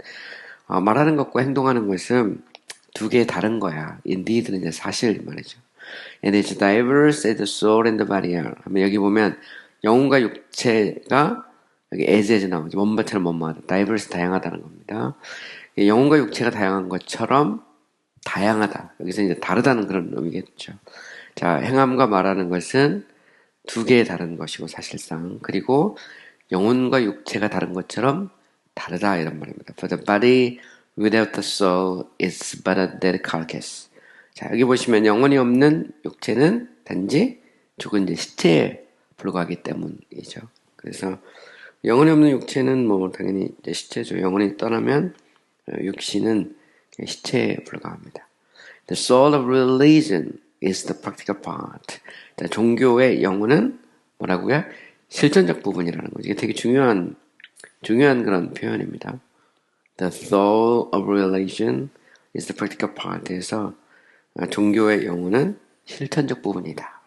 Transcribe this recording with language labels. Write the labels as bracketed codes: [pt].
[ko] 말하는 것과 행동하는 것은 두 개 다른 거야. Indeed는 이제 사실 말이죠. And it's diverse as the soul and the body are. 여기 보면 영혼과 육체가 여기 as 나오죠. 원바처럼 뭐뭐하다. diverse 다양하다는 겁니다. 영혼과 육체가 다양한 것처럼 다양하다. 여기서 이제 다르다는 그런 의미겠죠. 자, 행함과 말하는 것은 두 개의 다른 것이고 사실상 그리고 영혼과 육체가 다른 것처럼 다르다 이런 말입니다. For the body without the soul is but a dead carcass. 자, 여기 보시면 영혼이 없는 육체는 단지 죽은 이제 시체에 불과하기 때문이죠. 그래서 영혼이 없는 육체는 뭐 당연히 이제 시체죠. 영혼이 떠나면 육신은 시체에 불과합니다. The soul of religion is the practical part. 자, 종교의 영혼은 뭐라고요? 실천적 부분이라는 거죠. 이게 되게 중요한 그런 표현입니다. [en] The soul of religion is the practical part [ko] 에서 종교의 영혼은 실천적 부분이다.